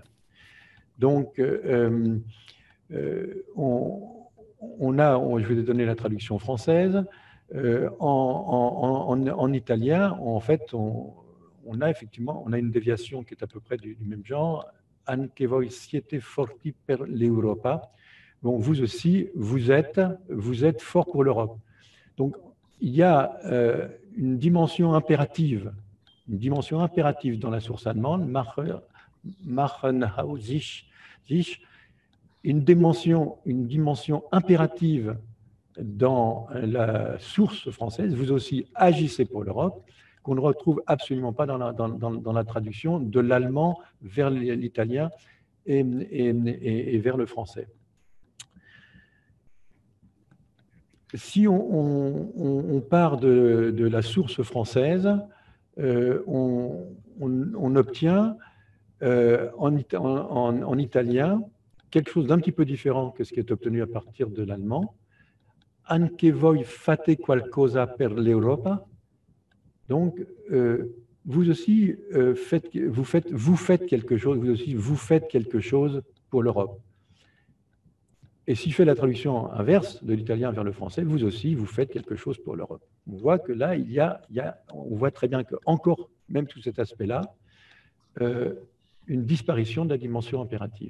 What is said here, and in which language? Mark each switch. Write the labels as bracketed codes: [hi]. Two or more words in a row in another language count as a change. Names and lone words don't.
[fr] Donc, je vais donner la traduction française. En italien, en fait, on a une déviation qui est à peu près du même genre. [it] Anche voi siete forti per l'Europa. [fr] Bon, vous aussi, vous êtes fort pour l'Europe. Donc, il y a une dimension impérative dans la source allemande, [de] machen aus sich, [fr] une dimension impérative dans la source française, vous aussi agissez pour l'Europe, qu'on ne retrouve absolument pas dans la traduction de l'allemand vers l'italien et vers le français. Si on part de la source française, on obtient en italien quelque chose d'un petit peu différent que ce qui est obtenu à partir de l'allemand. [it] Anche voi fate qualcosa per l'Europa. [fr] Donc, vous aussi vous faites quelque chose, vous aussi vous faites quelque chose pour l'Europe. Et si je fais la traduction inverse de l'italien vers le français, vous aussi vous faites quelque chose pour l'Europe. On voit que là, on voit très bien que encore, même tout cet aspect-là, une disparition de la dimension impérative.